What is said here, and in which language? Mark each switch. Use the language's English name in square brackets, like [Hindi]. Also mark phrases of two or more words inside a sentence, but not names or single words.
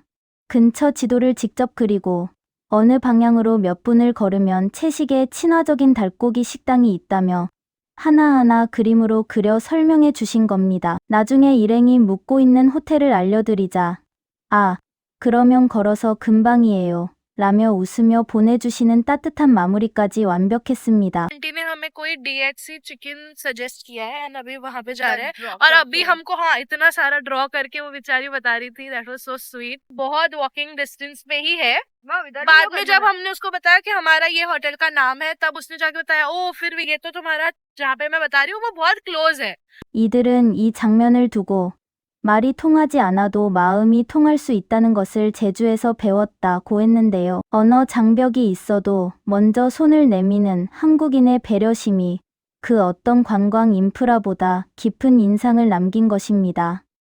[Korean] 근처 지도를 직접 그리고 어느 방향으로 몇 분을 걸으면 채식의 친화적인 닭고기 식당이 있다며 하나하나 그림으로 그려 설명해 주신 겁니다. 나중에 일행이 묵고 있는 호텔을 알려드리자 아, 그러면 걸어서 금방이에요. 라며 웃으며 보내주시는 따뜻한 마무리까지 완벽했습니다. [Hindi] आंटी ने हमें कोई DHC [English] chicken suggest [Hindi] किया है एंड अभी वहां पे जा रहे हैं और अभी हमको हाँ इतना सारा ड्रॉ करके वो बेचारी बता रही थी [English] that was so sweet [Hindi] बहुत [English] walking distance [Hindi] पे ही है बाद में जब हमने उसको बताया कि हमारा ये होटल का नाम है तब उसने जाके बताया ओ फिर ये तो तुम्हारा जहाँ पे मैं बता रही हूँ वो बहुत क्लोज है [Korean] 이들은 이 장면을 두고 말이 통하지 않아도 마음이 통할 수 있다는 것을 제주에서 배웠다고 했는데요. 언어 장벽이 있어도 먼저 손을 내미는 한국인의 배려심이 그 어떤 관광 인프라보다 깊은 인상을 남긴 것입니다.